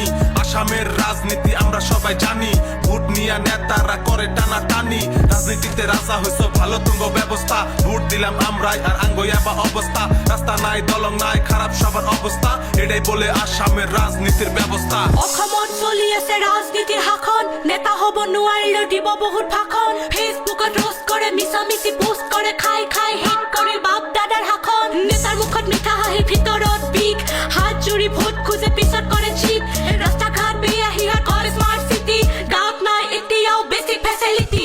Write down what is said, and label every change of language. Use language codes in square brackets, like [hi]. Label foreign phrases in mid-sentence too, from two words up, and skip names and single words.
[bn] আসামের রাজনীতি আমরা সবাই জানি, ভোট নিয়া নেতারা করে টানা টানি। রাজনীতিতে রাজা হইছো ভালো তুঙ্গ ব্যবস্থা, ভোট দিলাম আমরাই আর আঙ্গয়াবা অবস্থা। রাস্তা নাই দলং নাই খারাপ সবার অবস্থা, এটাই বলে আসামের রাজনীতির ব্যবস্থা। [as] অসমত চলি আছে ৰাজনীতিৰ শাসন, নেতা হব নোৱাৰিলে দিব বহুত ভাষণ। ফেচবুকত ৰোষ্ট কৰে, মিছামিছি পোষ্ট কৰে, খাই খাই হিট কৰে বাপ দাদাৰ শাসন। নেতাৰ মুখত মিঠা হাঁহি ভিতৰত বিষ, হাত জুৰি ভোট খোজে পিছত কৰে চিট। ৰাস্তা ঘাট বেয়া সিহঁত কৰে [en] smart city, [as] গাঁৱত নাই এতিয়াও [en] basic facility.